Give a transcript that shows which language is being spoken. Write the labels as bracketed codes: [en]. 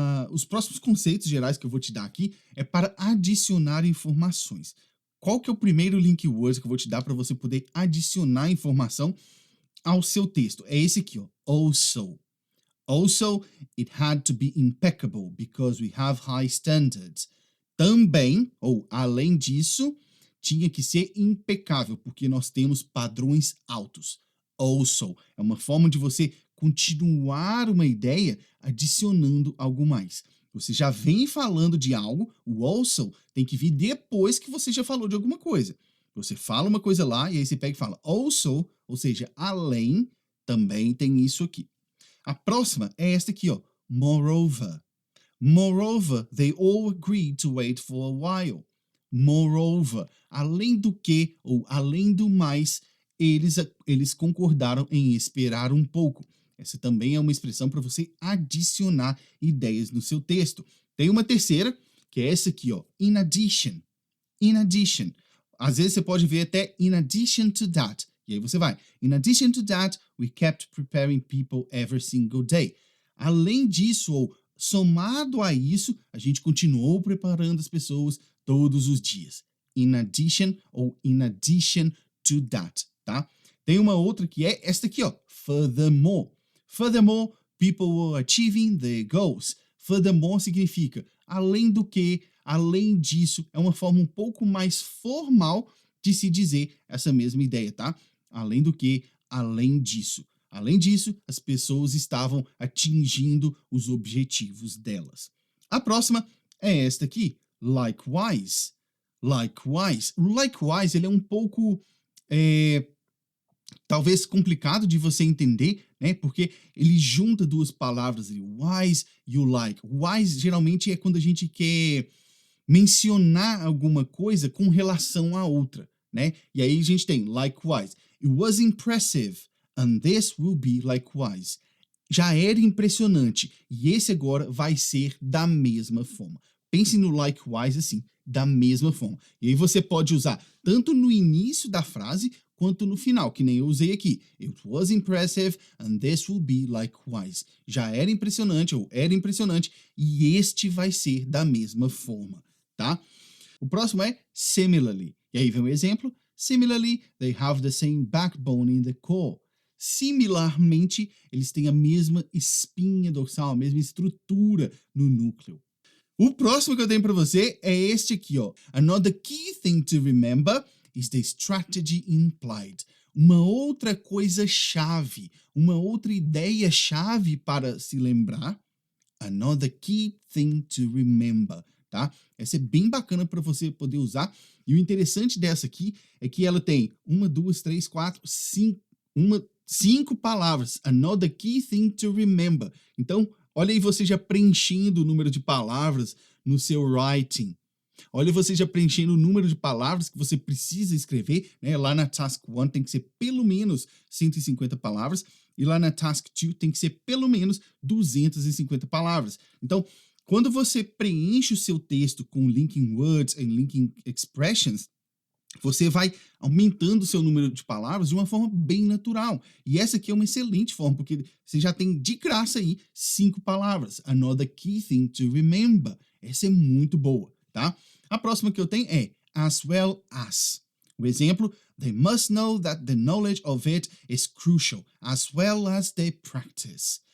[pt] Os próximos conceitos gerais que eu vou te dar aqui é para adicionar informações. Qual que é o primeiro link word que eu vou te dar para você poder adicionar informação ao seu texto? É esse aqui, ó, also. [en] Also, it had to be impeccable because we have high standards. [pt] Também, ou além disso, tinha que ser impecável porque nós temos padrões altos. Also, é uma forma de você continuar uma ideia adicionando algo mais. Você já vem falando de algo, o also tem que vir depois que você já falou de alguma coisa. Você fala uma coisa lá e aí você pega e fala also, ou seja, além, também tem isso aqui. A próxima é esta aqui, ó, moreover. [en] Moreover, they all agreed to wait for a while. [pt] Moreover, além do que, ou além do mais, eles concordaram em esperar um pouco. Essa também é uma expressão para você adicionar ideias no seu texto. Tem uma terceira, que é essa aqui, ó, in addition. In addition. Às vezes você pode ver até [en] in addition to that. [pt] E aí você vai. [en] In addition to that, we kept preparing people every single day. [pt] Além disso, ou somado a isso, a gente continuou preparando as pessoas todos os dias. In addition ou in addition to that, tá? Tem uma outra que é esta aqui, ó. [en] Furthermore. Furthermore, people were achieving their goals. [pt] Furthermore significa além do que, além disso. É uma forma um pouco mais formal de se dizer essa mesma ideia, tá? Além do que, além disso. Além disso, as pessoas estavam atingindo os objetivos delas. A próxima é esta aqui, likewise. Likewise. O likewise, ele é um pouco, talvez complicado de você entender, né? Porque ele junta duas palavras, wise e o like. Wise geralmente é quando a gente quer mencionar alguma coisa com relação à outra, né? E aí a gente tem likewise. [en] It was impressive, and this will be likewise. [pt] Já era impressionante, e esse agora vai ser da mesma forma. Pense no likewise assim, da mesma forma. E aí você pode usar tanto no início da frase, quanto no final, que nem eu usei aqui. [en] It was impressive, and this will be likewise. [pt] Já era impressionante, ou era impressionante, e este vai ser da mesma forma, tá? O próximo é similarly. E aí vem um exemplo. [en] Similarly, they have the same backbone in the core. [pt] Similarmente, eles têm a mesma espinha dorsal, a mesma estrutura no núcleo. O próximo que eu tenho para você é este aqui, ó. [en] Another key thing to remember is the strategy implied. [pt] Uma outra coisa chave, uma outra ideia chave para se lembrar. [en] Another key thing to remember, [pt] tá? Essa é bem bacana para você poder usar. E o interessante dessa aqui é que ela tem 1, 2, 3, 4, 5 palavras. [en] Another key thing to remember. [pt] Então, olha aí você já preenchendo o número de palavras no seu writing. Olha você já preenchendo o número de palavras que você precisa escrever, né? Lá na Task 1 tem que ser pelo menos 150 palavras, e lá na Task 2 tem que ser pelo menos 250 palavras. Então, quando você preenche o seu texto com linking words e linking expressions, você vai aumentando o seu número de palavras de uma forma bem natural. E essa aqui é uma excelente forma, porque você já tem de graça aí 5 palavras. [en] Another key thing to remember. [pt] Essa é muito boa, tá? A próxima que eu tenho é as well as. O exemplo, [en] they must know that the knowledge of it is crucial, as well as they practice.